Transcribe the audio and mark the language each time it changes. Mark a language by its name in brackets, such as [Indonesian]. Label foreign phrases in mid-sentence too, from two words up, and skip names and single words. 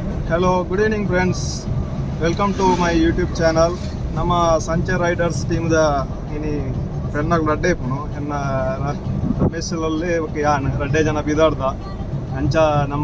[English] Hello, good evening friends. Welcome to my YouTube channel. [Tulu] ನಮ್ಮ ಸಂಚೆ ರೈಡರ್ಸ್ ಟೀಮ್ದ ಇನಿ ಪೆನ್ನಾಗ ರಡ್ಡೆ ಇಪ್ಪನು ಎನ್ನ ರಮೇಶಲ್ಲಿ ಯಾನ್ ರಡ್ಡೆ ಜನ ಬಿದಾಡ್ದ ಅಂಚ ನಮ್ಮ